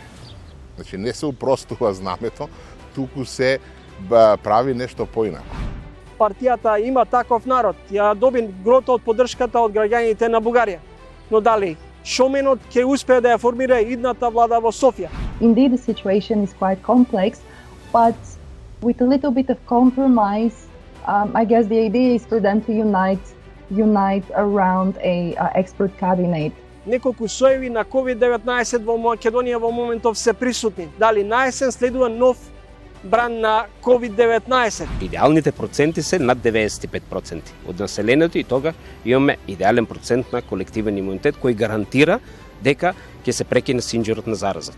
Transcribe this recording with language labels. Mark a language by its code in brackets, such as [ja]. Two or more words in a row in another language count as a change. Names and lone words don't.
[mk] Значи не се упростува знамето, туку се прави нешто поинако. Партијата има таков народ, ја доби грото од поддршката од граѓаните на Бугарија. Но дали Шоменот ќе успее да ја формира идната влада во Софија? [en] Indeed, the situation is quite complex, but with a little bit of compromise, I guess the idea is for them to unite around a expert cabinet. [mk] Неколку соеви на COVID-19 во Македонија во моментов се присутни. Дали наесен следува нов бран на COVID-19? Идеалните проценти се над 95% од населението и тога имаме идеален процент на колективен имунитет кој гарантира дека ќе се прекине синџирот на заразата.